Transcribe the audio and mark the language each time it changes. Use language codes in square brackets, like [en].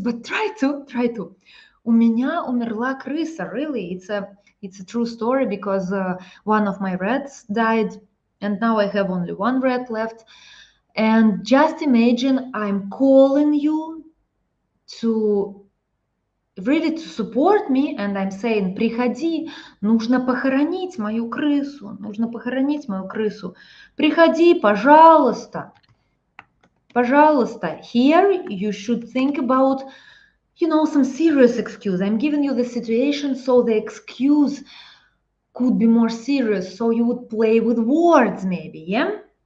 [en] But try to. [ru] У меня умерла крыса. [en] Really, it's a true story because one of my rats died. And now I have only one rat left. And just imagine I'm calling you to really to support me, and I'm saying, [ru] приходи, нужно похоронить мою крысу, нужно похоронить мою крысу. Приходи, пожалуйста, пожалуйста. [en] Here you should think about, some serious excuse. I'm giving you the situation, so the excuse could be more serious, so you would play with words maybe, yeah?